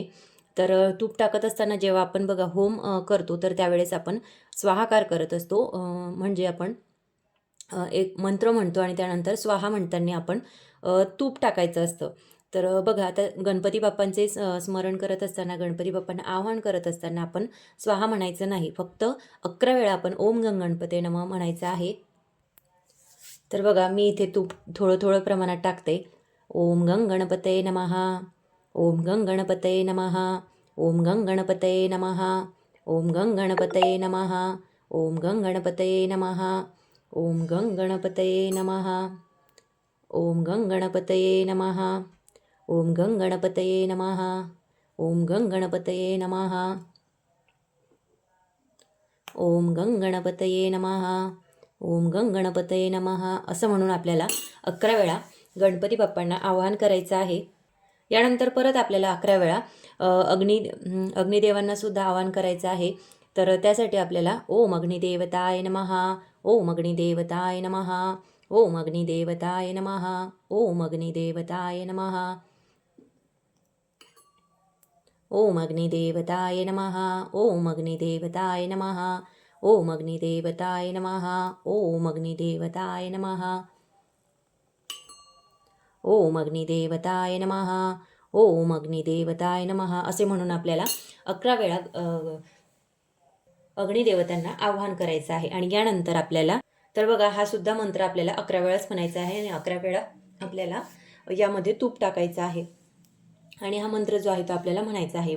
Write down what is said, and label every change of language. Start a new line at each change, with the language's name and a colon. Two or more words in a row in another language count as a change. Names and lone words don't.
Marathi: तर तूप टाकत असताना जेव्हा आपण बघा होम करतो तर त्यावेळेस आपण स्वाहाकार करत असतो. म्हणजे आपण एक मंत्र म्हणतो आणि त्यानंतर स्वाहा म्हणताना आपण तूप टाकायचं असतं. तर बघा आता गणपती बाप्पांचे स्मरण करत असताना, गणपती बाप्पांना आवाहन करत असताना आपण स्वाहा म्हणायचं नाही. फक्त 11 वेळा आपण
Sanskrit: ओम गंग गणपते नमः
Marathi: म्हणायचं आहे. तर बघा मी इथे तूप थोडं थोडं प्रमाणात टाकते.
Sanskrit: ओम गंग गणपते नमः, ओम गंग गणपते नमः, ओम गंग गणपते नमः, ओम गंग गणपते नमः, ओम गंग गणपते नमः, ओम गंग गणपते नमः. ओम गणपतये नमः. ओम गणपतये नमः. ओम गणपतये नमः. ओम गणपतये नमः. ओम गणपतये नमः
Marathi: असं म्हणून आपल्याला 11 वेळा गणपती बाप्पांना आवाहन करायचं आहे. यानंतर परत आपल्याला 11 वेळा अग्निदेवांना सुद्धा आवाहन करायचं आहे. तर त्यासाठी आपल्याला
Sanskrit: ओम अग्निदेवताय नमः. ओम अग्निदेवताय नमः. ओम अग्निदेवताय नमः. ओम अग्निदेवताय नमः. ओम अग्निदेवताय नमः. ओम अग्निदेवताय नमः. ओम अग्निदेवताय नमः. ओम अग्निदेवताय नमः. ओम अग्निदेवताय नमः. ओम अग्निदेवताय नमः
Marathi: असे म्हणून आपल्याला 11 वेळा अग्निदेवतांना आवाहन करायचं आहे. आणि यानंतर आपल्याला तर बघा हा सुद्धा मंत्र आपल्याला 11 वेळाच म्हणायचा आहे आणि 11 वेळा आपल्याला यामध्ये तूप टाकायचं आहे आणि हा मंत्र जो आहे तो आपल्याला म्हणायचा आहे.